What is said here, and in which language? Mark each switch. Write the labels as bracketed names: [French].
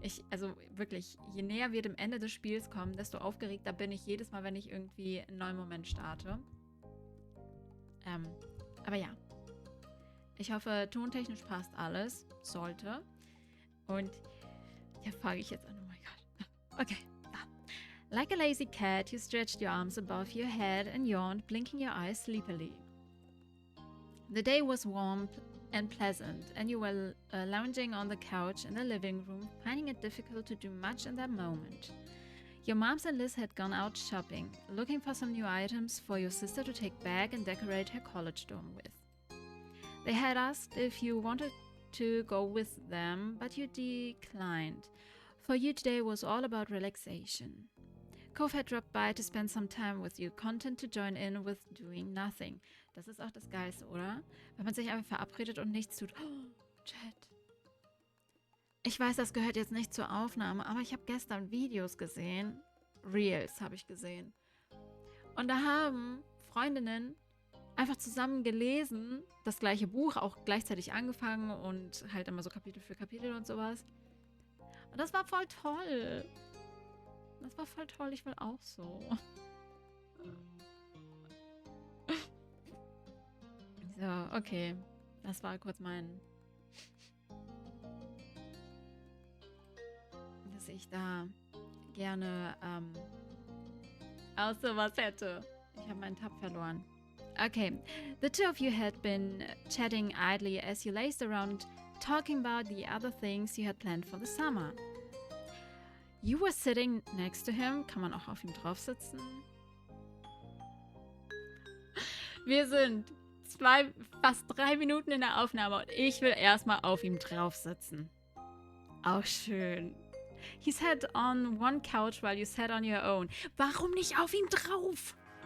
[German] Also wirklich, je näher wir dem Ende des Spiels kommen, desto aufgeregter bin ich jedes Mal, wenn ich irgendwie einen neuen Moment starte. Aber ja. Ich hoffe, tontechnisch passt alles. Sollte. Und ja, fange ich jetzt an. Oh mein Gott. Okay. [English] Like a lazy cat, you stretched your arms above your head and yawned, blinking your eyes sleepily. The day was warm and pleasant, and you were lounging on the couch in the living room, finding it difficult to do much in that moment. Your moms and Liz had gone out shopping, looking for some new items for your sister to take back and decorate her college dorm with. They had asked if you wanted to go with them, but you declined. For you today was all about relaxation. Cove had dropped by to spend some time with you, content to join in with doing nothing. [German] Das ist auch das Geilste, oder? Wenn man sich einfach verabredet und nichts tut. Oh, Chat. Ich weiß, das gehört jetzt nicht zur Aufnahme, aber ich habe gestern Videos gesehen. Reels habe ich gesehen. Und da haben Freundinnen einfach zusammen gelesen, das gleiche Buch, auch gleichzeitig angefangen und halt immer so Kapitel für Kapitel und sowas. Und das war voll toll. Das war voll toll, ich will auch so. So, okay. Das war kurz mein... dass ich da gerne auch sowas hätte. Ich habe meinen Tab verloren. [English] Okay, the two of you had been chatting idly as you lazed around, talking about the other things you had planned for the summer. You were sitting next to him. [German] Kann man auch auf ihm drauf sitzen? Wir sind fast 3 Minuten in der Aufnahme und ich will erstmal auf ihm drauf sitzen. Auch schön. [English] He sat on one couch while you sat on your own. [German] Warum nicht auf ihm drauf?